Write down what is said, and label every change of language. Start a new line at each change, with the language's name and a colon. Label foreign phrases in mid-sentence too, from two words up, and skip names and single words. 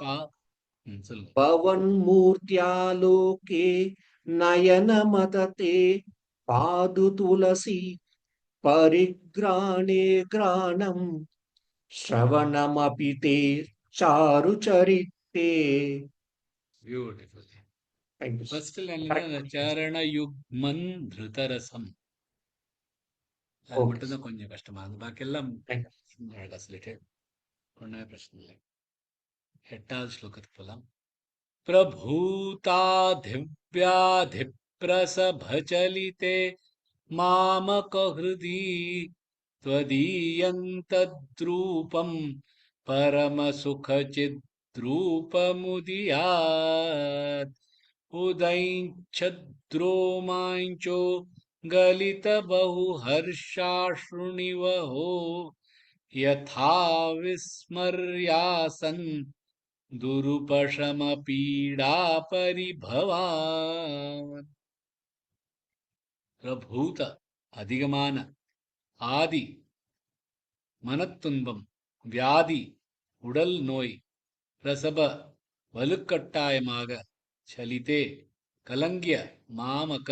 Tamil: சொல்லுங்க.
Sanskrit: भवन्मूर्त्यालोके नयनमतते पादु तुलसी परिग्राणे ग्राणम् श्रवणमपि ते चारुचरिते.
English: Beautiful. Thank you.
Tamil: ஃபர்ஸ்ட் லைன்ல
Sanskrit: चरण युक्मन् तिरुतरसम्
Tamil: அது
English: Okay.
Tamil: மட்டும்தான் கொஞ்சம் கஷ்டமா இருக்கு. பாக்கி எல்லாம்
English: Thank you.
Tamil: அழகா சொல்லிட்டு ஒன்றுமே பிரச்சனை இல்லை. 8வது ஸ்லோகத்துக்கு போலாம்.
Sanskrit: प्रभूताधिव्याधिप्रसभचलिते मामकहृदि त्वदीयन्तद्रूपं परमसुखचिद्रूपमुदीयात् उदैञ्छद्रोमाञ्चो गलितबहुहर्षाश्रुनिवहो यथा विस्मर्यासन् दुरुपशमपीडापरिभवान्.
Tamil: பிரபூத அதிகமான ஆதி மனத்துன்பம் வியாதி உடல் நோய் பிரசப வலுக்கட்டாயமாக சலித்தே கலங்கிய மாமக